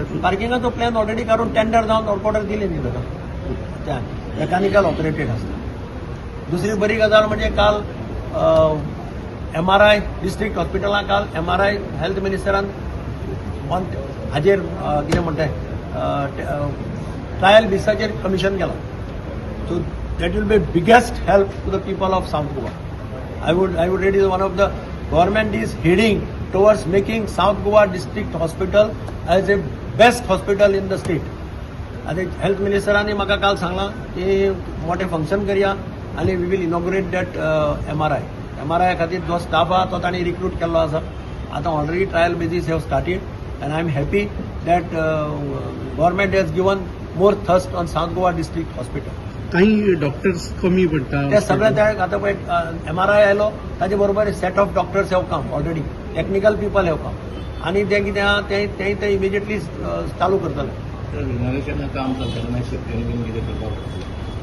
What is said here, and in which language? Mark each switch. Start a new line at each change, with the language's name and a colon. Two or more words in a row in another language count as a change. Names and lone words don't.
Konkani: पार्किंगाचो प्लॅन ऑलरेडी काडून टेंडर जावन
English: work order
Konkani: दिली न्ही ताका, त्या
English: mechanical operated
Konkani: आसता. दुसरी बरी गजाल म्हणजे काल MRI डिस्ट्रिक्ट हॉस्पिटलां काल MRI हेल्थ मिनिस्टरान हाजेर कितें म्हणटाय ट्रायल बेसाचेर कमिशन केलां.
English: so that will be biggest help to the people of South Goa. I would rate it one of the government is heading towards making South Goa district hospital as a best hospital in the state.
Konkani: आनी हेल्थ मिनिस्टरांनी म्हाका काल सांगलां की मोठें फंक्शन करया आनी
English: we will inaugurate that MRI
Konkani: खातीर जो स्टाफ आहा तो तांणी रिक्रूट केल्लो आसा.
English: आतां already trial basis have started and I am happy that government has given more thrust on South Goa district hospital.
Konkani: काही डॉक्टर्स कमी पडटा ते सगळे त्या आतां पळय MRI आयलो ताजे बरोबर
English: set of doctors have come already, technical people have come
Konkani: आनी ते कितें आहा ते इमिजिएटली चालू करतले. काम करताना शेतकरी कितें करपाक